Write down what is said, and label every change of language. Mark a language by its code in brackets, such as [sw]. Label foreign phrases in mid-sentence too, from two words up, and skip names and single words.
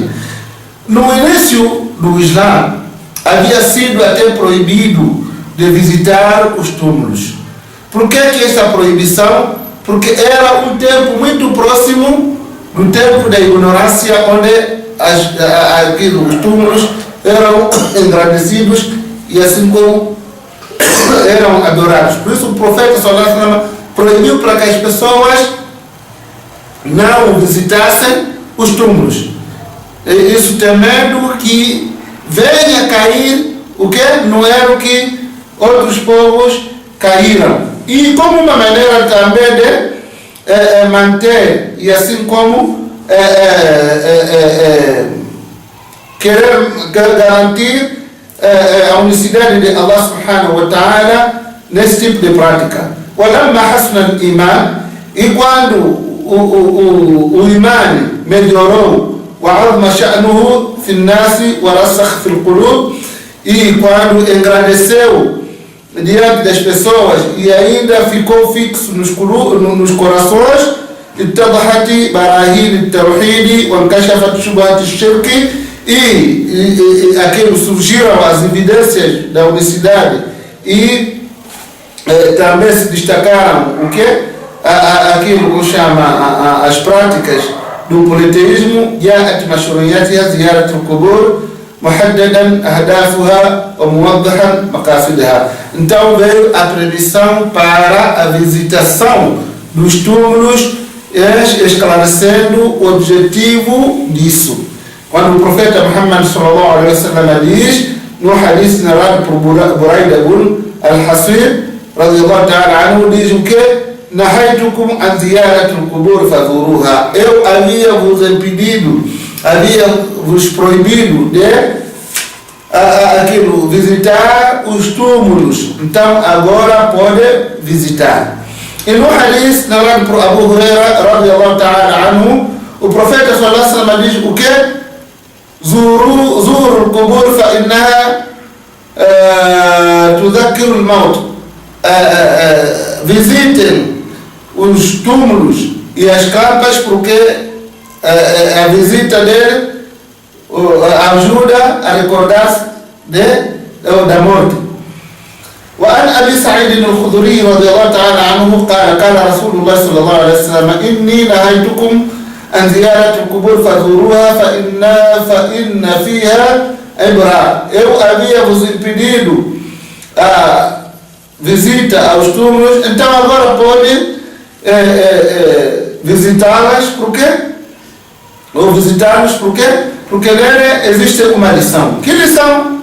[pt] No início do Islã havia sido até proibido de visitar os túmulos. Por que essa proibição? Porque era um tempo muito próximo do tempo da ignorância, onde os túmulos eram engrandecidos e assim como eram adorados. Por isso o profeta [ar] صلى الله عليه وسلم [pt] proibiu para que as pessoas não visitassem os túmulos. Isso temendo que venha cair o que não era o que outros povos caíram. E como uma maneira também de manter e assim como querer garantir a unicidade de Allah [ar] سبحانه وتعالى [pt] nesse tipo de prática. [ar] وَلَمَّا حَسْنَ الْإِيمَانِ. [pt] E quando o imã melhorou, [ar] وَعَظْمَ شَأْنُهُ فِي النَّاسِ وَرَسَخْ فِي الْقُلُوبِ. [pt] E quando engrandeceu diante das pessoas e ainda ficou fixo nos corações, [ar] اتضحت براهين التوحيد وانكشفت شبهات الشرك. [pt] E aquilo surgiram as evidências da unicidade e também se destacaram o que? Aquilo que chama as práticas do politeísmo. [ar] جاءت مشروعيتها زيارة القبور محددا أهدافها وموضحا مقاصدها. [pt] Então veio a proibição para a visitação dos túmulos, esclarecendo o objetivo disso. Quando o profeta Muhammad [ar] صلى الله عليه وسلم [pt] diz no hadith narrado por Buraida ibn al-Hasir, [ar] رضي الله تعالى عنه, [pt] diz o quê? [ar] نهيتكم عن زيارة القبور فزوروها. [pt] Eu havia vos impedido, havia vos proibido de visitar os túmulos. Então agora pode visitar. E no hadith narrado por Abu Huraira, [ar] رضي الله تعالى عنه, [pt] o profeta [ar] صلى الله عليه وسلم [pt] diz o quê? [ar] زوروا القبور فإنها تذكر الموت. [pt] Visitem os túmulos e as campas, porque a visita dele ajuda a recordar-se da morte. [ar] وعن أبي سعيد الخدري رضي الله تعالى عنه قال قال رسول الله صلى الله عليه وسلم إني نهيتكم عن زيارة القبور فزوروها فإن فيها عبرة. [pt] Eu havia vos impedido a visita aos túmulos, então agora pode visitá-las. Por quê? Ou visitá-los por quê? Porque nele existe uma lição. Que lição?